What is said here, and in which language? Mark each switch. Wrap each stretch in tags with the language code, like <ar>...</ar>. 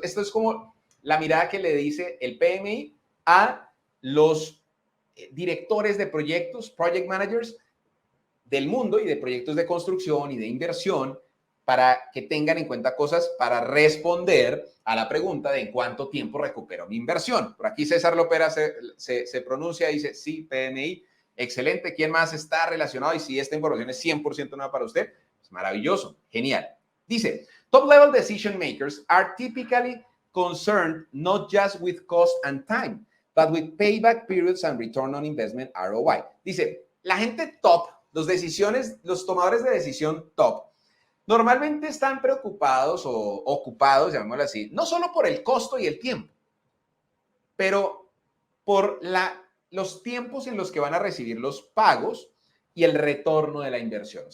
<es>Esto es como la mirada que le dice el PMI a los directores de proyectos, project managers del mundo y de proyectos de construcción y de inversión, para que tengan en cuenta cosas para responder a la pregunta de en cuánto tiempo recupero mi inversión. Por aquí César Lopera se pronuncia y dice, sí, PMI, excelente. ¿Quién más está relacionado? Y si esta información es 100% nueva para usted, es maravilloso, genial.</es> <en>Dice, top-level decision makers are typically concerned not just with cost and time, but with payback periods and return on investment, ROI.</en> <es>Dice, la gente top, los tomadores de decisión top, normalmente están preocupados o ocupados, llamémoslo así, no solo por el costo y el tiempo, pero por los tiempos en los que van a recibir los pagos y el retorno de la inversión.</es>